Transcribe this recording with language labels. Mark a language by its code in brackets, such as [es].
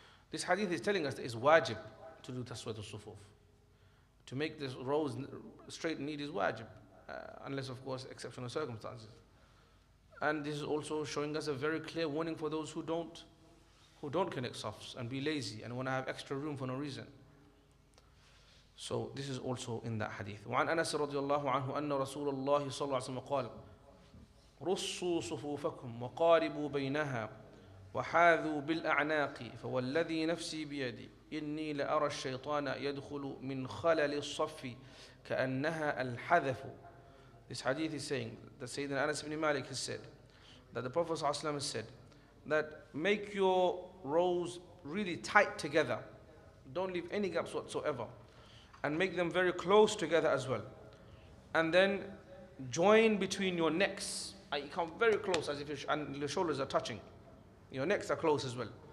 [en] This hadith is telling us that it's wajib to do taswiyat al-sufuf. To make the rows straight and neat is wajib, unless of course exceptional circumstances. And this is also showing us a very clear warning for those who don't connect safs and be lazy and want to have extra room for no reason. So this is also in that hadith. [ar] وعن أنس رضي الله عنه أن رسول الله صلى الله عليه وسلم قال رصوا صفوفكم وقاربوا بينها وحاذوا بالأعناق فوالذي نفسي بيدي إني لأرى الشيطان يدخل من خلل الصف كأنها الحذف. [en] This hadith is saying that Sayyidina Anas ibn Malik has said that the Prophet ﷺ has said that make your rows really tight together. Don't leave any gaps whatsoever. And make them very close together as well. And then join between your necks. You come very close as if and your shoulders are touching. Your necks are close as well.